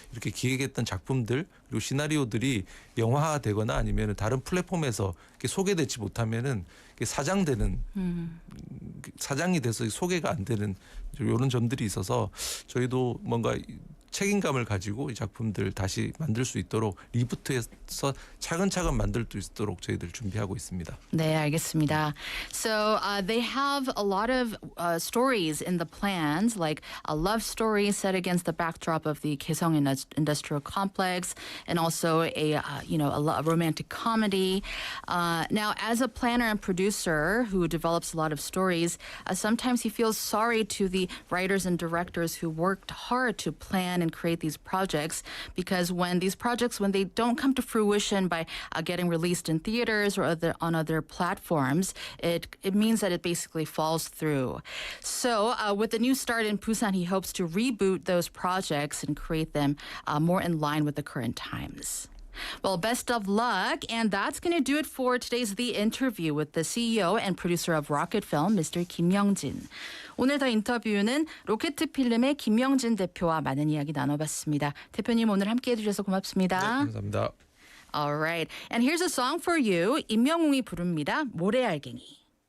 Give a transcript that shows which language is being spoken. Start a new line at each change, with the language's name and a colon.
Korean: 이렇게 기획했던 작품들 그리고 시나리오들이 영화화되거나 아니면 다른 플랫폼에서 이렇게 소개되지 못하면은 사장되는 사장이 돼서 소개가 안 되는 이런 점들이 있어서 저희도 뭔가 책임감을 가지고 이 작품들 다시 만들 수 있도록 리부트해서 차근차근 만들 수 있도록 저희들 준비하고 있습니다. 네, 알겠습니다.
English: So they have a lot of stories in the plans, like a love story set against the backdrop of the Kaesong Industrial Complex, and also a romantic comedy. Now, as a planner and producer who develops a lot of stories, sometimes he feels sorry to the writers and directors who worked hard to plan and create these projects, because when they don't come to fruition by getting released in theaters or on other platforms, it means that it basically falls through. So with the new start in Busan, he hopes to reboot those projects and create them more in line with the current times. Well, best of luck. And that's going to do it for today's The Interview with the CEO and producer of Rocket Film, Mr. Kim Young-jin.
Korean: 오늘 더 인터뷰는 로케트필름의 김영진 대표와 많은 이야기 나눠봤습니다. 대표님 오늘 함께해 주셔서 고맙습니다. 네, 감사합니다.
English: All right. And here's a song for you.
Korean: 임영웅이 부릅니다.
English: 모래알갱이.